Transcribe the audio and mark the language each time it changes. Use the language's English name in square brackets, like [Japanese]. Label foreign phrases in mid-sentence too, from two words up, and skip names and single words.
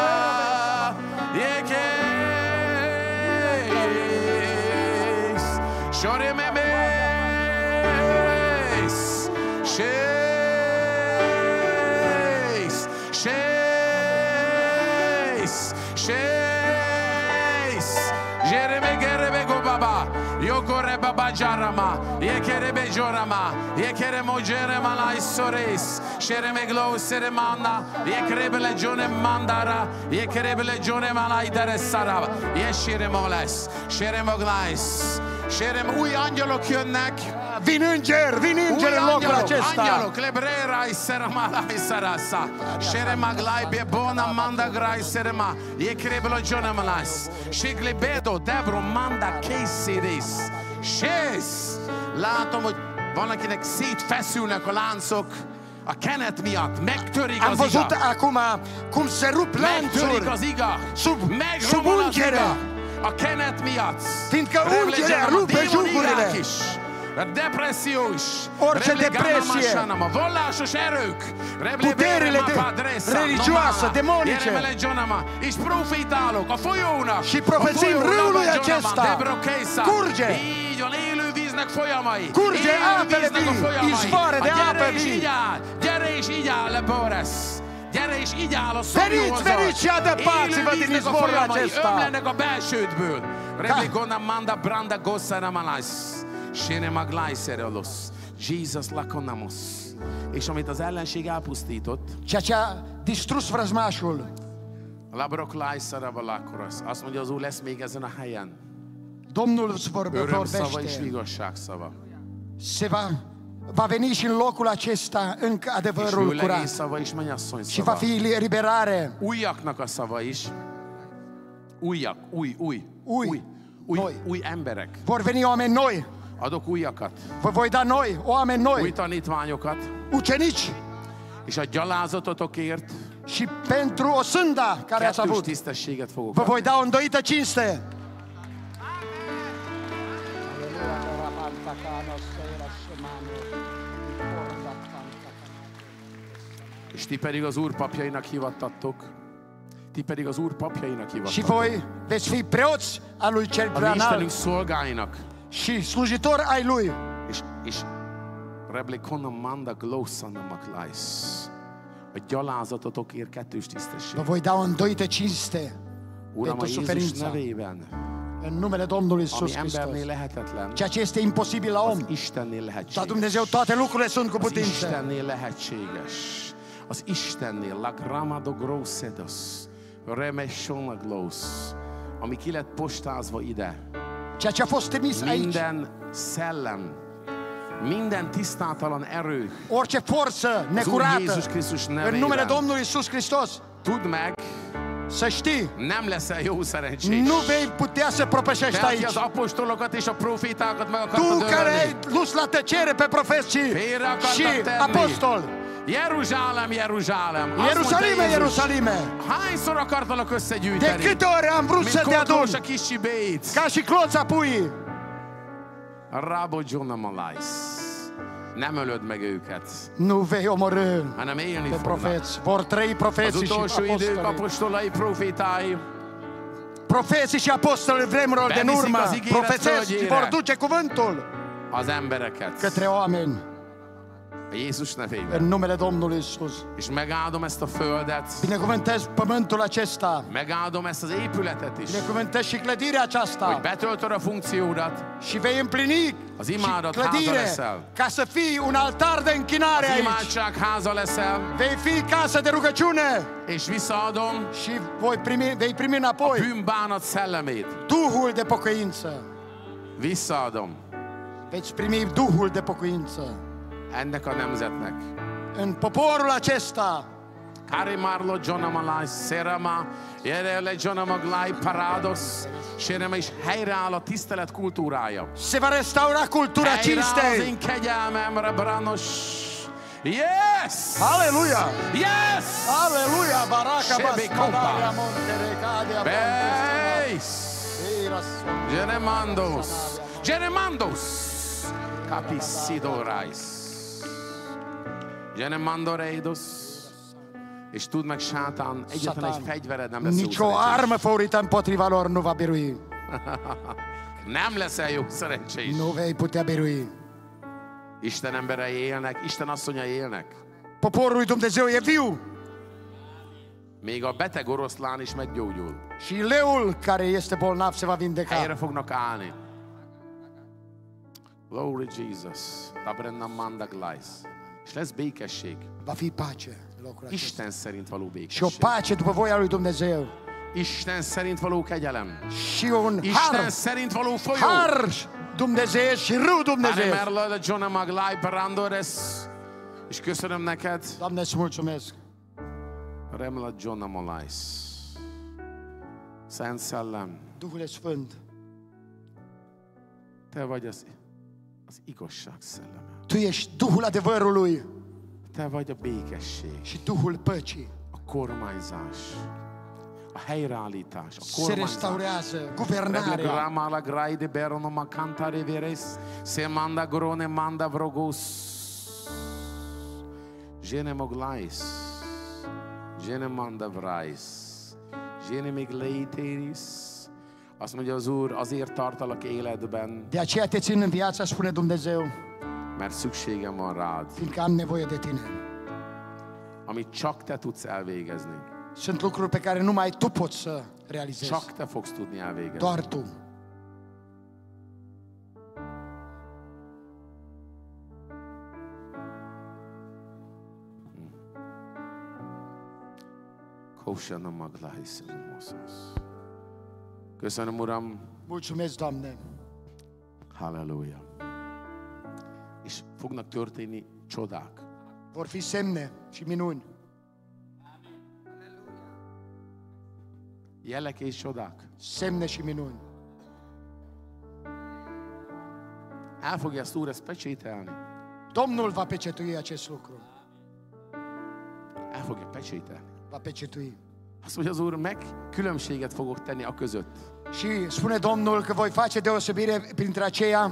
[Romanian] yekes, shorememes, Jereme go baba, yokore baba jarama, yekerebe jorama, yekeremo jerema la isores, shereme glo seremana, yekerebe legione mandara, yekerebe legione mala interesara, yeshiremoles, sheremoglais, sherem ui angelo kionnek. Vin înger în locul acesta. Angelo, clebrera iserama isarasa. Sherema glai be bona manda grai serema. E crebelo jonamas. Shiglebedo devro manda caseris. Shes. [Hungarian] Látom, hogy van akinek szétfeszülnek a láncok. A kenet miatt megtörik [Romanian] Am [Hungarian] az iga. [Romanian] văzut acum cum se rup [Hungarian] Megtörik [Romanian] lanțuri [Hungarian] az iga. [Romanian] sub [Hungarian] Megromol az [Romanian] ungerea. [Hungarian] iga. A kenet miatt. [Romanian] Fiindcă ungerea rupe jugurile. [Hungarian] Depressziós, [Romanian] orice depresie, [Hungarian] vallásos erők, [Romanian] puterile religioase, demonice, [Hungarian] és profétálok a folyónak, [Romanian] și profețim râului acesta curge, [Hungarian] így van, élő víznek folyamai, [Romanian] curge apele vii, izvoare de apă vii. [Hungarian] Gyere és így áll le Bóresz. Gyere és így áll a szomjóhoz. [Romanian] Veniți și adăpați-vă din izvorul acesta. [Hungarian] Ömlenek a belsődből. Rebligona manda branda gossana malais. Sene maglaiserelos. Jesus lakonamos. És amit az ellenség elpusztított, [Romanian] ceea ce a distrus vrăjmașul, [Hungarian] labroklájszarabalakorosz. Azt mondja, az Úr lesz még ezen a helyen. [Romanian] Domnul îți [Hungarian] Örömszava és [Romanian] vorbește. [Hungarian] igazságszava. [Romanian] Va veni și în locul acesta încă adevărul curat. [Hungarian] Szava is mennyasszony [Romanian] Și va [Hungarian] szava. [Romanian] fi eliberare. [Hungarian] Újaknak a szava is. Újak, új emberek. [Romanian] Vor veni oameni noi. [Hungarian] Adok újakat. [Romanian] Vă voi da noi, oameni [Hungarian] Új [Romanian] noi, [Hungarian] tanítványokat. [Romanian] ucenici. [Hungarian] És a gyalázatotokért [Romanian] Și pentru o sânda care ați [Hungarian] kettős [Romanian] avut, [Hungarian] tisztességet fogok [Romanian] vă [Hungarian] adni. [Romanian] voi da o îndoită cinste. [Hungarian] És ti pedig az Úr papjainak hivattatok. Ti pedig az Úr papjainak [Romanian] Și [Hungarian] hivattatok. [Romanian] voi veți fi preoți al lui cel [Hungarian] A mi [Romanian] prea [Hungarian] Istenünk [Romanian] înalt [Hungarian] szolgáinak. [Romanian] și slujitori ai lui. És reblikonna manda glószana maklais. [Hungarian] A gyalázatotokért kettős [Romanian] Vă [Hungarian] tisztesség. [Romanian] voi da o îndoită cinste [Hungarian] Uram, a [Romanian] pentru [Hungarian] Jézus [Romanian] suferința. [Hungarian] nevében [Romanian] În numele Domnului [Hungarian] ami [Romanian] Iisus Hristos. [Hungarian] embernél lehetetlen, [Romanian] Ceea ce este imposibil la [Hungarian] az [Romanian] om, [Hungarian] Istennél [Romanian] dar [Hungarian] lehetséges. [Romanian] Dumnezeu toate lucrurile sunt cu [Hungarian] Az [Romanian] putință. [Hungarian] Istennél lehetséges. Az Istennél, la gramado grossedos, remesonaglos, ami ki lett postázva ide. [Romanian] Ceea ce a fost trimis aici, [Hungarian] Minden szellem, minden tisztátalan erő, [Romanian] orice forță [Hungarian] az Úr [Romanian] necurată, [Hungarian] Jézus Krisztus [Romanian] în numele [Hungarian] nevében. [Romanian] Domnului Iisus Hristos, [Hungarian] Tudd meg, [Romanian] să știi, [Hungarian] nem leszel jó szerencsés. [Romanian] nu vei putea să propășești [Hungarian] Te, aki [Romanian] aici. [Hungarian] az apostolokat és a profétákat meg [Romanian] Tu [Hungarian] akartad [Romanian] care ai [Hungarian] ölni. [Romanian] dus la tăcere pe profeți [Hungarian] Félre akartad [Romanian] și [Hungarian] tenni. [Romanian] apostol. [Hungarian] Jeruzsálem, Jeruzsálem. Azt mondta [Romanian] Ierusalime, [Hungarian] Jézus, [Romanian] Ierusalime, [Hungarian] hányszor akartalak [Romanian] de [Hungarian] összegyűjteni? [Romanian] câte ori am vrut [Hungarian] Mint [Romanian] să te adun, [Hungarian] kotlós a kis csibéit. [Romanian] ca și cloța puii, [Hungarian] Rabodzsonamalais. Nem ölöd meg őket, [Romanian] nu vei omorâ [Hungarian] hanem élni [Romanian] pe [Hungarian] fognak. [Romanian] profeți. Vor trăi [Hungarian] Az [Romanian] profeții și [Hungarian] utolsó idők [Romanian] apostolii. [Hungarian] apostolai, profétái [Romanian] Profeții și apostolii vremurilor din [Hungarian] Beviszik [Romanian] urmă [Hungarian] az ígéret [Romanian] profețesc și [Hungarian] földjére. [Romanian] vor duce cuvântul [Hungarian] az embereket. [Romanian] către oameni [Hungarian] A Jézus nevében. [Romanian] în numele Domnului Iisus. [Hungarian] És megáldom ezt a földet, [Romanian] Binecuvântez pământul acesta, [Hungarian] megáldom ezt az épületet is, [Romanian] binecuvântez și clădirea [Hungarian] hogy [Romanian] aceasta [Hungarian] betöltöd a funkciódat, [Romanian] și vei împlini [Hungarian] az [Romanian] și [Hungarian] imádat háza [Romanian] clădire [Hungarian] leszel. [Romanian] ca să fii un altar de închinare [Hungarian] Az [Romanian] aici. [Hungarian] imádság háza leszel, [Romanian] Vei fi casă de rugăciune [Hungarian] és visszaadom [Romanian] și vei primi [Hungarian] a [Romanian] înapoi [Hungarian] bűnbánat szellemét. [Romanian] Duhul de pocăință. [Hungarian] Visszaadom [Romanian] Veți primi Duhul de pocăință [Hungarian] ennek a nemzetnek. [Romanian] în poporul acesta. Karimarlo Jonamalai Szerama, Jerele Jonamaglai Parados, Séreme [Hungarian] is helyreáll a tisztelet kultúrája. [Romanian] Se va restaura cultura [Hungarian] Helyreáll az [Romanian] cinstei. [Hungarian] én kegyelmemre, Branos. Yes! [Romanian] Aleluia! Yes! Aleluia! Baraka Shebe basmadaria kompa. monterecadia Beis! Genemandos! Genemandos! Capisidorais! Genemandoreidos! [Hungarian] És tudd meg, sátán, egyetlen egy fegyvered nem lesz jó [Romanian] Nicio [Hungarian] szerencsés. [Romanian] armă făurită împotriva lor nu va birui. [Hungarian] Nem leszel jó szerencsés. [Romanian] Nu vei putea birui. [Hungarian] Isten emberei élnek, Isten asszonya élnek. [Romanian] Poporul lui Dumnezeu e viu [Hungarian] Még a beteg oroszlán is meggyógyul. [Romanian] și leul care este bolnav se va [Hungarian] Helyre [Romanian] vindeca. [Hungarian] fognak állni. [English] Glory Jesus. Tabrenna mandaglais. [Hungarian] És lesz békesség. [Romanian] Va fi pace în locul acesta. [Hungarian] Isten szerint való [Romanian] Și o [Hungarian] békesség. [Romanian] pace după voia lui Dumnezeu. [Hungarian] Isten szerint való kegyelem. [Romanian] Și un [Hungarian] Isten [Romanian] har, [Hungarian] szerint való folyó. [Romanian] har Dumnezeu și râu Dumnezeu. Anemerla John Maglai Parandores. [Hungarian] És köszönöm neked. [Romanian] Doamne, îți mulțumesc. Remla John Amalais. [Hungarian] Szent Szellem, [Romanian] Duhul Sfânt, [Hungarian] te vagy az igazság szelleme. [Romanian] Tu ești Duhul adevărului [Hungarian] Te vagy a békesség, [Romanian] și Duhul păcii. [Hungarian] a kormányzás, a helyreállítás, a [Romanian] Se [Hungarian] kormányzás. [Romanian] restaurează Reble guvernarea. grama la graide berono ma cantare veres, se manda grone manda vrogos. Gene moglais, gene manda vrais, gene migleiteris. [Hungarian] Azt mondja az Úr, azért tartalak életben, [Romanian] De aceea te țin în viață, spune Dumnezeu, [Hungarian] mert szükségem van rád, [Romanian] fiindcă am nevoie de tine. [Hungarian] amit csak te tudsz elvégezni. [Romanian] Sunt lucruri pe care numai tu poți să realizezi. [Hungarian] Csak te fogsz tudni elvégezni. [Romanian] Doar tu. Kósana maglais moszos. [Hungarian] Köszönöm, Uram, [Romanian] Mulțumesc, Doamne. [Hungarian] halleluja. És fognak történni csodák. [Romanian] Vor fi semne și minuni. [Hungarian] Jelek és csodák. [Romanian] Semne și minuni. [Hungarian] El fogja ezt Úr ezt pecsételni. [Romanian] Domnul va pecetui acest lucru. [Hungarian] El fogja pecsételni. [Romanian] Va pecetui. [Hungarian] Azt mondja az Úr, meg különbséget fogok tenni a között, [Romanian] Și spune Domnul că voi face deosebire printre aceia